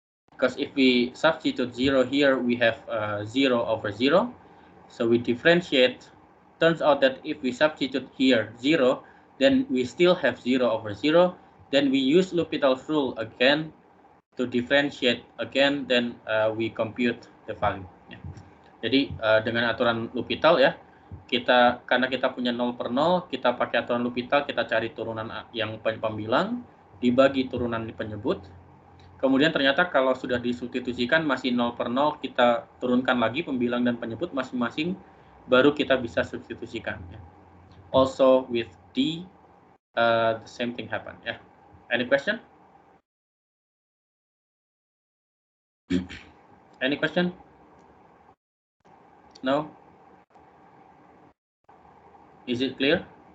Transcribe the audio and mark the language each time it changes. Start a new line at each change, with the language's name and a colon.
English: Because if we substitute 0 here, we have 0 over 0. So we differentiate. Turns out that if we substitute here 0, then we still have 0 over 0. Then we use L'Hopital's rule again to differentiate again. Then we compute the value. Ya.
Indonesian: Jadi dengan aturan L'Hopital ya, karena kita punya 0 per 0, kita pakai aturan L'Hopital, kita cari turunan yang pembilang, dibagi turunan di penyebut. Kemudian ternyata kalau sudah disubstitusikan masih 0 per 0, kita turunkan lagi pembilang dan penyebut masing-masing, baru kita bisa substitusikan. Ya.
English: Also with D, the same thing happen. Ya. Any question? Any question? No? Is it clear?